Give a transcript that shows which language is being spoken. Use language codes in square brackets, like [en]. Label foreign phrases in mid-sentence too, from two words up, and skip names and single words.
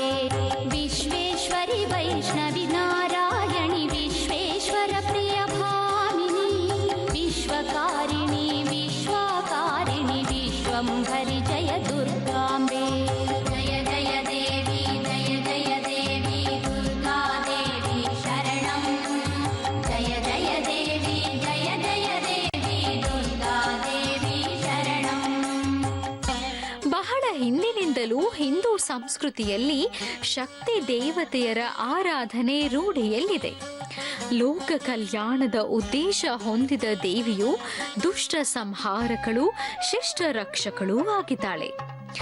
[sa] विश्वेश्वरि वैष्णवि नारायणि विश्वेश्वर प्रिय भामिनी विश्वकारिणि विश्वाकारिणि विश्वंभरि जय दुर्गांबे. जय जय देवी जय जय देवी दुर्गा देवी शरणं. जय जय देवी जय जय देवी दुर्गा देवी शरणं. [kn] ಬಹಳ ಹಿಂದಿನಿಂದಲೂ ಹಿಂದೂ ಸಂಸ್ಕೃತಿಯಲ್ಲಿ ಶಕ್ತಿ ದೇವತೆಯರ ಆರಾಧನೆ ರೂಢಿಯಲ್ಲಿದೆ. ಲೋಕ ಕಲ್ಯಾಣದ ಉದ್ದೇಶ ಹೊಂದಿದ ದೇವಿಯು ದುಷ್ಟ ಸಂಹಾರಕಳು ಶಿಷ್ಟ ರಕ್ಷಕಳೂ ಆಗಿದ್ದಾಳೆ.